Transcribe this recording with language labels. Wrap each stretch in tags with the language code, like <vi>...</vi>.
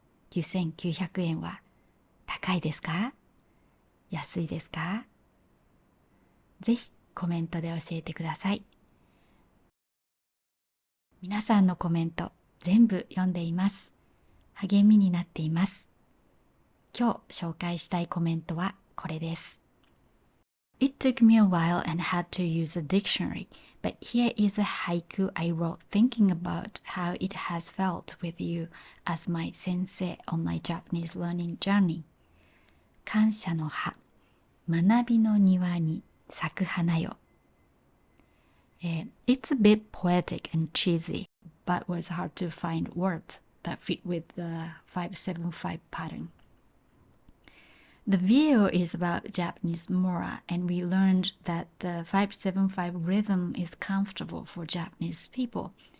<ja>9,900円は高いですか？安いですか？ぜひコメントで教えてください。皆さんのコメント全部読んでいます。励みになっています。今日紹介したいコメントはこれです。</ja> <en>It took me a while and had to use a dictionary, but here is a haiku I wrote thinking about how it has felt with you as my sensei on my Japanese learning journey.</en> <ja>感謝の葉、学びの庭に咲く花よ。</ja> <en>It's a bit poetic and cheesy, but was hard to find words that fit with the 575 pattern. The video is about Japanese mora, and we learned that the 575 rhythm is comfortable for Japanese people.</en>